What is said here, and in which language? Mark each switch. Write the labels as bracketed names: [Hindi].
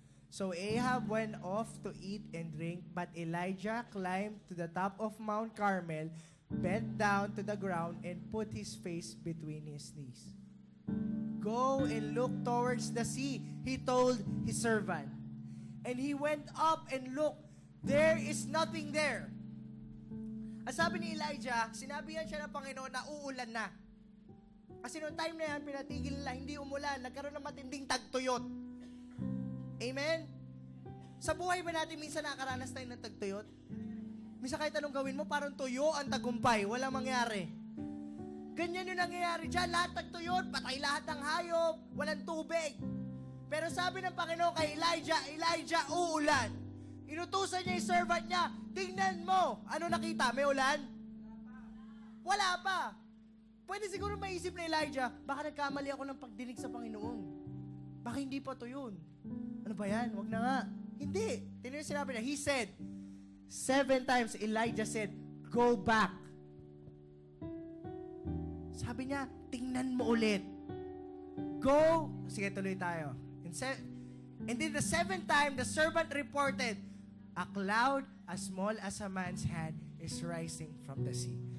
[English] So Ahab went off to eat and drink, but Elijah climbed to the top of Mount Carmel, bent down to the ground, and put his face between his knees. "Go and look towards the sea," he told his servant. And he went up and looked. There is nothing there. [Filipino] At sabi ni Elijah, sinabihan siya ng Panginoon na uulan na. Kasi noong time na yan, pinatigil nila, hindi umulan. Nagkaroon ng matinding tagtuyot. Amen? Sa buhay ba natin minsan nakakaranas tayo ng tagtuyot? Minsan kahit anong gawin mo, parang tuyo ang tagumpay. Walang mangyari. Ganyan yung nangyayari dyan. Lahat tagtuyot, patay lahat ng hayop, walang tubig. Pero sabi ng Panginoon kay Elijah, Elijah, uulan. Inutusan niya yung servant niya, tingnan mo. Ano nakita? May ulan? Wala pa. Pwede siguro maisip na Elijah, baka nagkamali ako ng pagdinig sa Panginoon. Baka hindi pa to yun. Ano ba yan? Wag na nga. Hindi. Tingnan yung sinabi niya. [English] He said, 7 times Elijah said, "Go back." [Filipino] Sabi niya, tingnan mo ulit. Go. Sige, tuloy tayo. [English] And then the 7th time, the servant reported, "A cloud as small as a man's hand is rising from the sea."